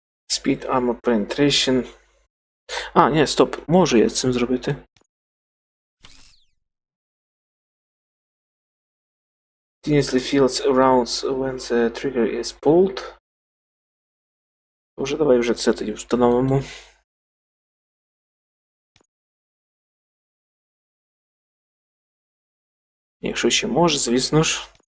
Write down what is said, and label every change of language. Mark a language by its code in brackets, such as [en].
[en] Speed, Armor Penetration. [uk] А, ні, стоп, можу я цим зробити. [en] Continuously fields rounds when the trigger is pulled. [uk] Уже давай вже це тоді встановимо. Якщо ще може, звісно ж.